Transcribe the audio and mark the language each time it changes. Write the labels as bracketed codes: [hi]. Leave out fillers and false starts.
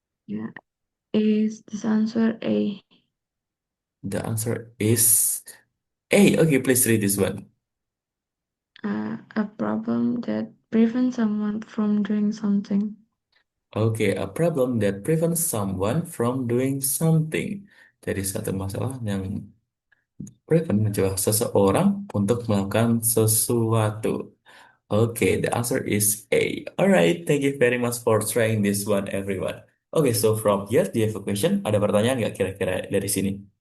[en] Yeah. Is this answer A? The answer is A. Okay, please read this one. A problem that prevents someone from doing something. Okay, a problem that prevents someone from doing something. [id] Jadi satu masalah yang prevent mencegah seseorang untuk melakukan sesuatu. [en] Okay, the answer is A. Alright, thank you very much for trying this one, everyone. Okay, so from here, do you have a question? [id] Ada pertanyaan nggak kira-kira dari sini?